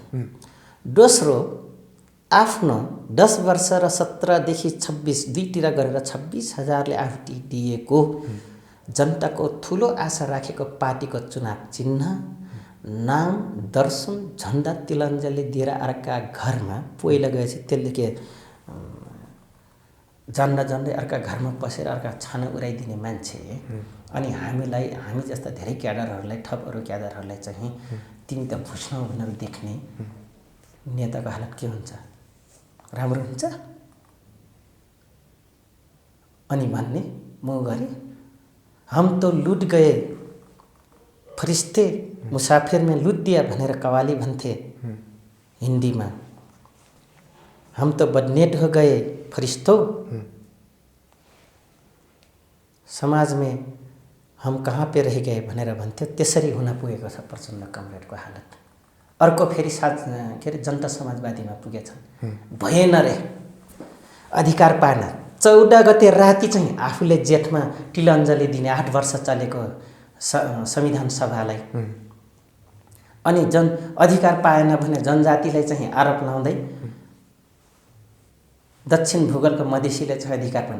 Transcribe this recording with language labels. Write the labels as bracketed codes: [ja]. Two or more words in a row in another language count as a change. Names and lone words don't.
[ne] दोस्रो, आफ्नो 10 वर्ष र 17देखि 26 दुईतिर गरेर 26,000ले आहुति दिएको जनताको ठुलो आशा राखेको पार्टीको चुनाव चिन्ह, नाम, दर्शन, झन्डा, तिलञ्जली दिएर अर्का घरमा पहिला गएपछि त्यसले के जान्दै अर्का घरमा पसेर अर्का छाना उडाइदिने मान्छे। अनि हामी जस्ता धेरै क्याडरहरूलाई, थप अरू क्याडरहरूलाई चाहिँ तिमी त भुस्नौ भनेर देख्ने नेताको हालत के हुन्छ? राम्रो हुन्छ? अनि भन्ने म गरे, [hi] हम तो लुट गए फरिश्ते, मुसाफिर में लुट दिया [ne] भनेर कवाली भन्थे हिन्दीमा। [hi] हम तो बदनेट हो गए फरिश्तों, समाज में हम कहाँ पे रह गए [ne] भनेर भन्थ्यो। त्यसरी हुन पुगेको छ प्रचण्ड कमरेडको हालत। अर्को फेरि के अरे जनता समाजवादीमा पुगेछन्, भएन रे अधिकार पाएन। 14 गते राति चाहिँ आफूले जेठमा तिलञ्जली दिने 8 वर्ष चलेको संविधान सभालाई, अनि अधिकार पाएन भने जनजातिलाई चाहिँ आरोप लाउँदै दक्षिण भूगोलको मधेसीले चाहिँ अधिकार पाएन।